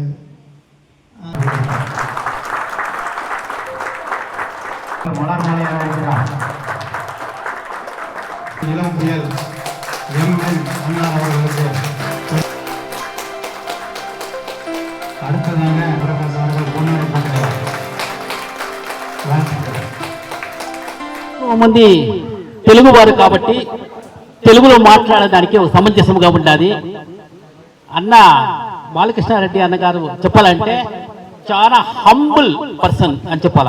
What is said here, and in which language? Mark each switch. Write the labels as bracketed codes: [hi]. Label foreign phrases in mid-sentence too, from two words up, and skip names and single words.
[ta] இளம் புயல் அண்ணார் அவர்களுக்கு அடுத்ததாக பிரகாஷ் அவர்கள் முன்னுரை போட்டுள்ளார். [te] మంది తెలుగు వారు కాబట్టి తెలుగులో మాట్లాడడానికి ఒక సమంజసంగా ఉండాలి. అన్న బాలకృష్ణారెడ్డి అన్నగారు చెప్పాలంటే చాలా [en] humble person [te] అని చెప్పాలా.